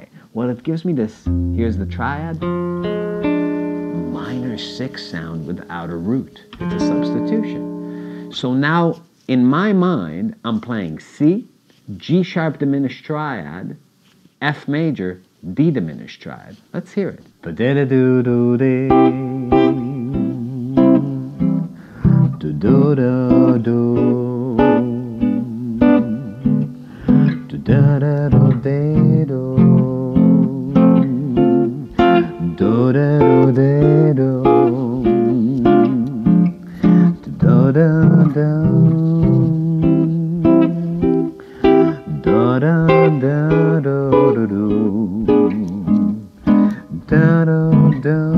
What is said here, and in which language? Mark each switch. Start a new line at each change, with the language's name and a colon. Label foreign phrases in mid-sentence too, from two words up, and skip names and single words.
English: Well, it gives me this, here's the triad, minor 6 sound without a root. It's a substitution. So now, in my mind, I'm playing C, G sharp diminished triad, F major, D diminished triad. Let's hear it. Ba-da-da-do-do-dee, do-do-do-do, do-da-da-do-dee-do, do-da-do-dee-do, do-da-da, do-da-da-do-do-do, da-da-da.